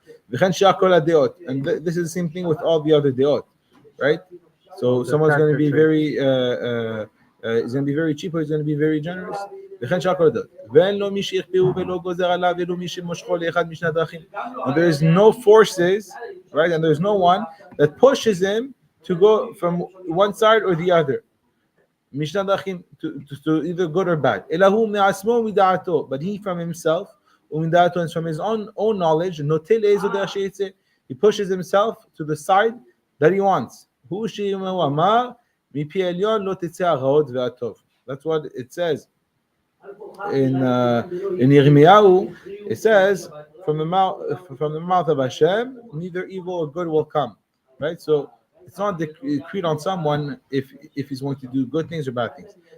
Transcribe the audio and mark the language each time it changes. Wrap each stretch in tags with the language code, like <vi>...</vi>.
<he>וכן שאר כל הדעות,</he> <en>and this is the same thing with all the other דעות, right? So someone's going to be very is going to be very cheap, or he's going to be very generous.</en> <he>וכן שאר כל הדעות. ואין לו מי שיכפהו ולא גוזר עליו ולא מי שמושכו לאחד משני הדרכים.</he> <en>And there is no forces, right? And there's no one that pushes him to go from one side or the other.</en> <he>משני הדרכים</he> <en>to either good or bad.</en> <he>אלא הוא מעצמו ומדעתו,</he> <en>but he from himself,</en> <he>ומדעתו</he> <en>and from his own knowledge,</en> <he>נוטה לאיזו דרך שיצא.</he> <en>He pushes himself to the side that he wants.</en> <he>הוא שהוא אמר, מפי עליון לא תצא הרעות והטוב.</he> <en>That's what it says. In Yirmiyahu, it says, from the mouth of Hashem, neither evil or good will come. Right? So it's not decreed on someone if he's going to do good things or bad things.</en>